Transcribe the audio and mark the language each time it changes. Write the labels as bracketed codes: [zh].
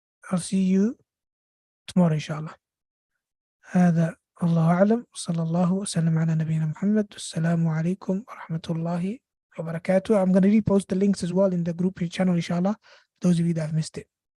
[en] I'll see you tomorrow inshallah. [ar] هذا الله أعلم وصلى الله وسلم على نبينا محمد. السلام عليكم ورحمة الله وبركاته. [en] I'm going to repost the links as well in the group channel inshallah. Those of you that have missed it.